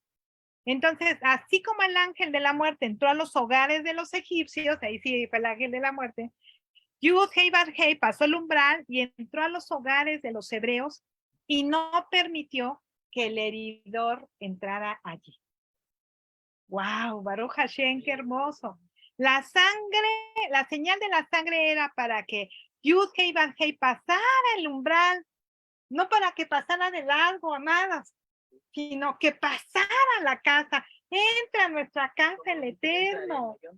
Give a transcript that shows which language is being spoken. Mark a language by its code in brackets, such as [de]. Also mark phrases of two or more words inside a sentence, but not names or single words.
[es] Entonces, así como el ángel de la muerte entró a los hogares de los egipcios, ahí sí fue el ángel de la muerte, Yud Hei Bar Hei pasó el umbral y entró a los hogares de los hebreos y no permitió que el heridor entrara allí. [he] ¡Wow! ברוך השם, [es] qué hermoso. La sangre, la señal de la sangre era para que Yud Hei Bar Hei pasara el umbral, no para que pasara de largo, amadas, sino que pasara a la casa. Entra a nuestra casa el Eterno.